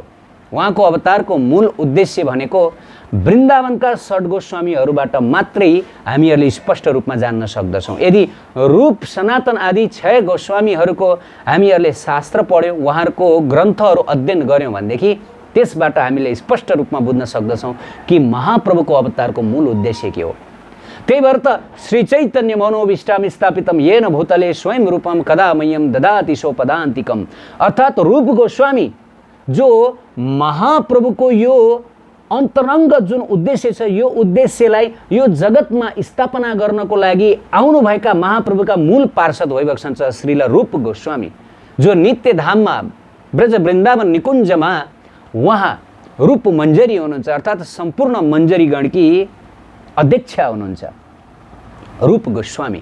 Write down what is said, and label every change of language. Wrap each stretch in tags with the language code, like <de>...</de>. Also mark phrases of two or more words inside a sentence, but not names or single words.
<ne>उहाँको अवतारको मूल उद्देश्य भनेको वृन्दावनका षड गोस्वामीहरूबाट मात्रै हामीहरूले स्पष्ट रूपमा जान्न सक्दछौँ। यदि रूप सनातन आदि 6 गोस्वामीहरूको हामीहरूले शास्त्र पढ्यौँ, उहाँहरूको ग्रन्थहरू अध्ययन गऱ्यौँ भनेदेखि त्यसबाट हामीले स्पष्ट रूपमा बुझ्न सक्दछौँ कि महाप्रभुको अवतारको मूल उद्देश्य के हो। त्यही भएर त</ne> <sa>श्री चैतन्य मनोभीष्टाम स्थापितम येन भूतले स्वयं रूपम कदा मह्यम ददाति सोपदान्तिकम।</sa> <ne>अर्थात् रूप गोस्वामी जो महाप्रभुको यो अन्तरङ्ग जुन उद्देश्य छ, यो उद्देश्यलाई यो जगतमा स्थापना गर्नको लागि आउनुभएका महाप्रभुका मूल पार्षद भइबक्छन् श्रील रूप गोस्वामी, जो नित्य धाममा ब्रज वृन्दावन निकुञ्जमा उहाँ रूप मञ्जरी हुनुहुन्छ, अर्थात् सम्पूर्ण मञ्जरीगणकी अध्यक्ष हुनुहुन्छ रूप गोस्वामी।</ne>